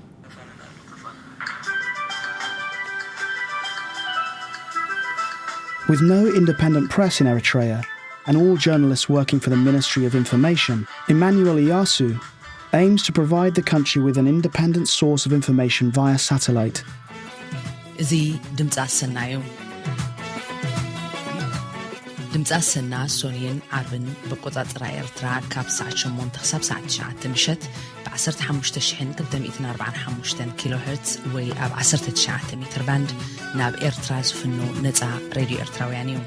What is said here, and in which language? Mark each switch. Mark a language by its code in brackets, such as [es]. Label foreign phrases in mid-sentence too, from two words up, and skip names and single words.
[en] With no independent press in Eritrea, and all journalists working for the Ministry of Information, Emmanuel Iyasu aims to provide the country with an independent source of information via satellite. [ti] ድምፂ አሰና ሶኒን ዓርብን በቆጻጽራ ኤርትራ ካብ ሰዓት 8 ክሳብ ሰዓት 9 ምሸት ብ15245 [en] kilo hertz [ti] ወይ ኣብ 19 ሜትር ባንድ ናብ ኤርትራ ዝፍኖ ነፃ ሬድዮ ኤርትራውያን እዩ።